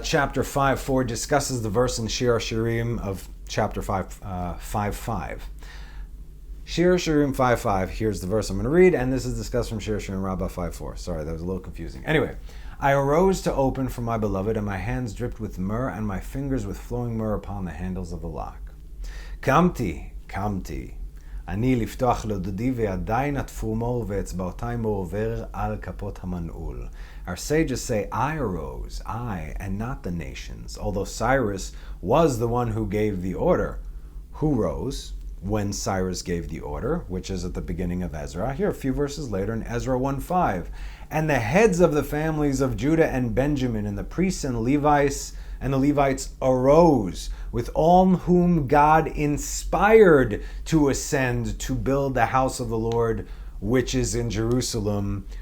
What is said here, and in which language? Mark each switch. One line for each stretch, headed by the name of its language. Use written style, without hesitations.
English: Chapter 5:4 discusses the verse in Shir HaShirim of chapter 5:5. Shir HaShirim 5:5, here's the verse I'm going to read, and this is discussed from Shir HaShirim Rabbah 5:4. Sorry, that was a little confusing. Anyway, I arose to open for my beloved, and my hands dripped with myrrh, and my fingers with flowing myrrh upon the handles of the lock.
Hebrew: Kamti, אני לפתוח לדודי וידיי נטפו מור ואצבעותיי מעובר על כפות המנעול.
English: Our sages say, I arose, I, and not the nations. Although Cyrus was the one who gave the order. Who rose? when Cyrus gave the order, which is at the beginning of Ezra. Here, a few verses later in Ezra 1:5. And the heads of the families of Judah and Benjamin, and the priests and the Levites arose, with all whom God inspired to ascend to build the house of the Lord, which is in Jerusalem.